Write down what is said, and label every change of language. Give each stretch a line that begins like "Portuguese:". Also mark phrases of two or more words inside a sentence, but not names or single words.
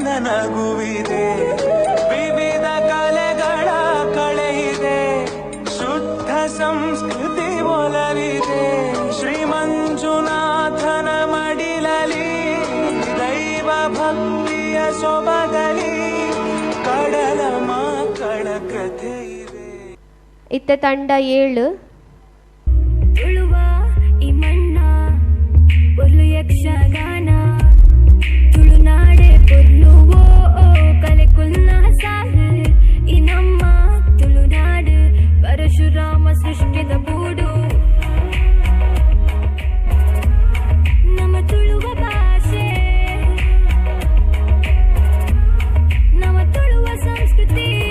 Kannada: ನಗುವಿದೆ ವಿವಿಧ ಕಲೆಗಳ ಕಳೆಯಿದೆ ಶುದ್ಧ ಸಂಸ್ಕೃತಿ ಒಲವಿದೆ ಶ್ರೀ ಮಂಜುನಾಥನ ಮಡಿಲಲಿ ದೈವ ಭಕ್ತಿಯ ಸೊಬಗಲಿ ಕಡಲ ಮಕ್ಕಳ ಕಥೆ ಇದೆ.
Tulu: ಇತ್ತೆ ತಂಡ 7. ತುಳುವ ಈ ಮಣ್ಣ ಪೊರ್ಲು ಯಕ್ಷಗಾನ ತುಳುನಾಡೆ ಪೊರ್ಲು ಓ ಕಲೆ ಕುಲ್ಲ ಸಾಲು ಈ ನಮ್ಮ ತುಳುನಾಡು ಪರಶುರಾಮ ಸೃಷ್ಟಿದ ಬೂಡು ನಮ್ಮ ತುಳುವ ಭಾಷೆ ನಮ್ಮ ತುಳುವ ಸಂಸ್ಕೃತಿ